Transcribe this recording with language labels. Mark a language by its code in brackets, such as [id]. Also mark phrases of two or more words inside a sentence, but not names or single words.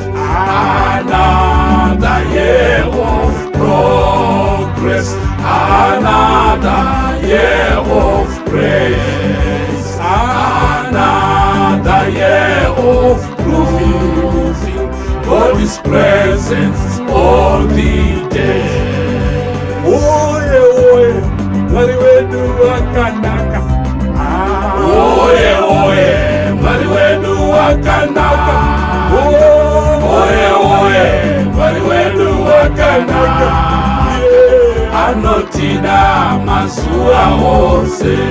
[en] Another year of progress, another year of praise, another year of proving God's presence all the day. [sn] Oye, oye, mariwedu wakanaka. Oye, oye, mariwedu wakanaka. Oye, oye, mariwedu wakanaka. Anotinda mazuva ose.